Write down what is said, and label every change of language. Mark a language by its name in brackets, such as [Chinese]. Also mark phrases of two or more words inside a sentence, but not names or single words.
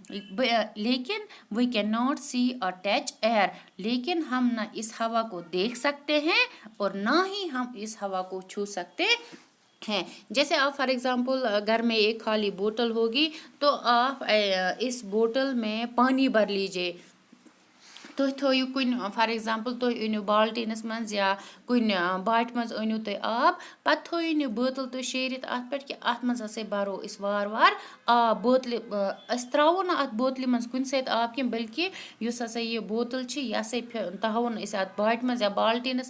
[Urdu] لیکن [English] we can not see or touch air, [Urdu] لیکن ہم نہ اس ہوا کو دیکھ سکتے ہیں اور نہ ہی ہم اس ہوا کو چھو سکتے ہیں۔ جیسے آپ [English] for example [Urdu] گھر میں ایک خالی بوتل ہوگی تو آپ اس بوتل میں پانی بھر لیجئے، [Kashmiri] تُہۍ تھٲیِو کُنہِ [English] for example [Kashmiri] تُہۍ أنِو بالٹیٖنَس منٛز یا کُنہِ باٹہِ منٛز أنِو تُہۍ آب، پَتہٕ تھٲیِو نہٕ بٲتل تُہۍ شیٖرِتھ اَتھ پٮ۪ٹھ کہِ اَتھ منٛز ہسا بَرو أسۍ وارٕ وارٕ آب، بوتلہِ أسۍ ترٛاوو نہٕ اَتھ بوتلہِ منٛز کُنہِ سۭتۍ آب کینٛہہ، بلکہِ یُس ہسا یہِ بوتل چھِ یہِ ہسا تھاوون أسۍ اَتھ باٹہِ منٛز یا بالٹیٖنَس